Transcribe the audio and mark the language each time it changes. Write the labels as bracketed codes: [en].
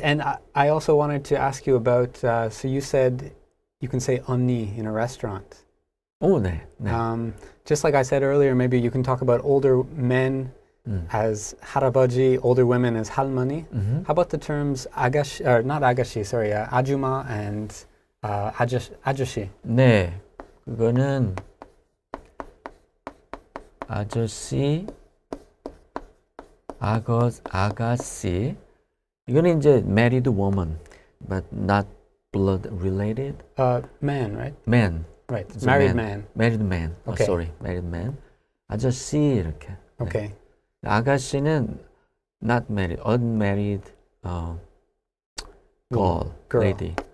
[en] And I also wanted to ask you about, so you said you can say 언니 in a restaurant. [ko] 오, 네, 네. [en] Just like I said earlier, maybe you can talk about older men as 할아버지, older women as 할머니. How about the terms 아가씨, or not 아가씨, sorry, 아주마 and 아저씨? [ko] 네, 그거는 아저씨, 아가씨. [en] 이거는 이제 married woman, but not blood related. Man, right? Man. Right. It's a Married man. Married man. Okay. Sorry, married man. 아저씨 이렇게. 네. Okay. 아가씨는 not married, unmarried girl, lady.